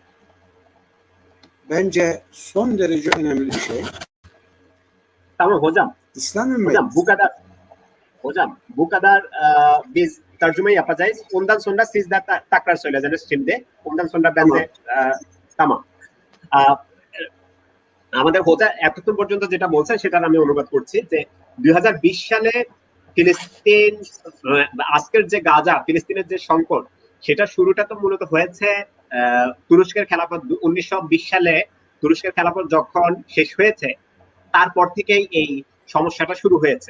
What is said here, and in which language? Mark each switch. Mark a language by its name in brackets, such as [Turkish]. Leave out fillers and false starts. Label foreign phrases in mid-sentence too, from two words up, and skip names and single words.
[Turkish] Bence son derece önemli bir şey. Tamam hocam. İslam ümmeti. Hocam bu kadar biz tercüme yapacağız. Ondan sonra siz de tekrar söyleyeceksiniz şimdi. Ondan sonra ben de tamam. [Bangla] আমাদের হোতা এতক্ষণ পর্যন্ত যেটা বলছেন সেটা আমি অনুবাদ করছি যে 2020 সালে ফিলিস্তিন আজকের যে গাজা ফিলিস্তিনের যে সংকট সেটা শুরুটা তো মূলত হয়েছে তুরস্কের খেলাফত 1920 সালে তুরস্কের খেলাফত যখন শেষ হয়েছে তারপর থেকেই এই সমস্যাটা শুরু হয়েছে।